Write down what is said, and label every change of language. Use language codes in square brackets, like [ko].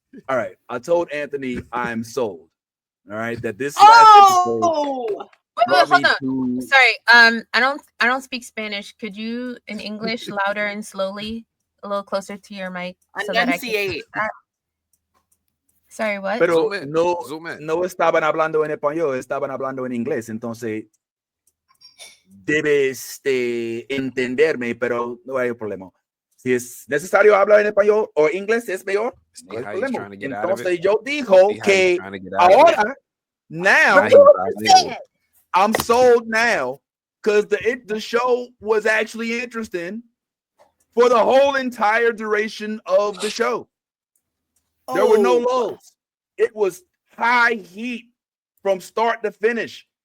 [en] All right. I told Anthony I'm sold. All right. That this last episode. Hold on. Sorry. I don't speak Spanish. Could you in English louder and slowly, a little closer to your mic, so that I can. Sorry, what? [es] Pero no estaban hablando en español, estaban hablando en inglés. Entonces debes entenderme, pero no hay problema. Si es necesario hablar en español o inglés es mejor. No hay problema. Entonces yo dijo que ahora, [en] now. I'm sold now because the show was actually interesting for the whole entire duration of the show. There were no lulls. It was high heat from start to finish.